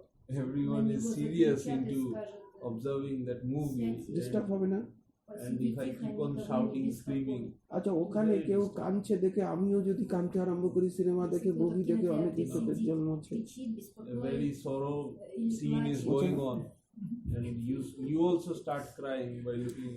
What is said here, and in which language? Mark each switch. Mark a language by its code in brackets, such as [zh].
[en] Everyone is serious into observing that movie, [bn] disturb হবে না? [en] and if I keep on shouting, screaming, [bn] আচ্ছা, ওখানে কেউ কাঁদছে দেখে আমিও যদি কাঁদতে আরম্ভ করি, সিনেমা দেখে, মুভি দেখে, অনেক চোখের জল হচ্ছে, [en] a very sorrow scene is going on, and you also start crying by looking.